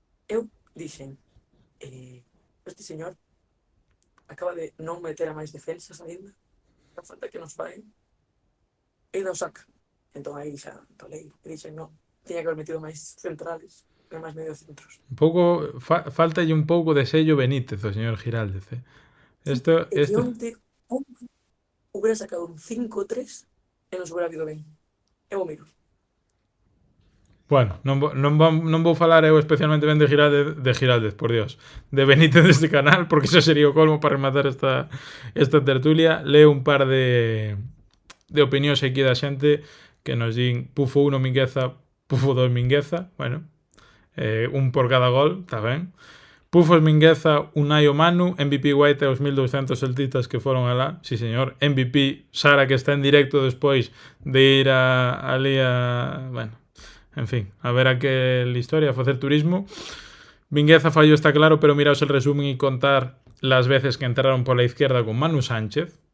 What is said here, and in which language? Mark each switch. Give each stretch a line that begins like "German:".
Galician: Eu dixen, este señor acaba de non meter a máis defensas ainda, a falta que nos fai, e non saca. Entón aí xa tolei, e dixen, non, tiña que haber metido máis centrales, e máis medio centros. Un pouco faltalle un pouco de sello Benítez ao señor Giraldez, Esto E que onte hubiera sacado un 5-3 e nos hubiera habido ben. Eu o miro. Bueno, non vou falar eu especialmente ben de Giraldez, por Dios. De Benítez deste canal, porque iso sería o colmo para rematar esta tertulia. Leo un par de opinións aquí da xente que nos din Pufo 1 Mingueza, Pufo 2 Mingueza. Bueno, un por cada gol, está ben. Pufos Mingueza, Unai o Manu, MVP Guaita e os 1200 celtitas que foron alá. Sí, señor. MVP Sara, que está en directo despois de ir ali a... Bueno, en fin, a ver aquel historia, a facer turismo.
Spanish: Mingueza falló, está claro, pero miraos el resumen y contar las veces que entraron por la izquierda con Manu Sánchez.